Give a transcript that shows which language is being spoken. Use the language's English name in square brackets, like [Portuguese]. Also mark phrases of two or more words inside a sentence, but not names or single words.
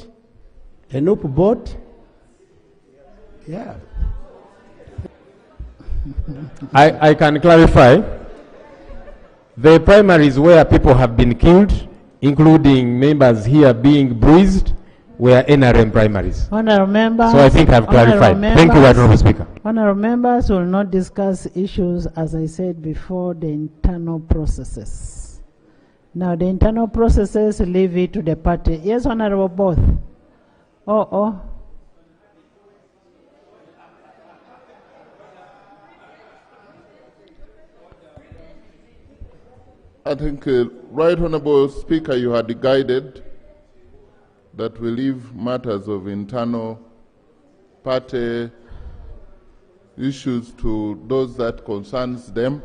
[English] A NOP boat? Yeah. I can clarify. The primaries where people have been killed, including members here being bruised, were NRM primaries. Honourable members. So I think I've clarified. Thank you, Honourable Speaker. Honourable members will not discuss issues, as I said before, the internal processes. Now, the internal processes, leave it to the party. Yes, Honourable both. I think, Right Honourable Speaker, you had guided that we leave matters of internal party issues to those that concerns them.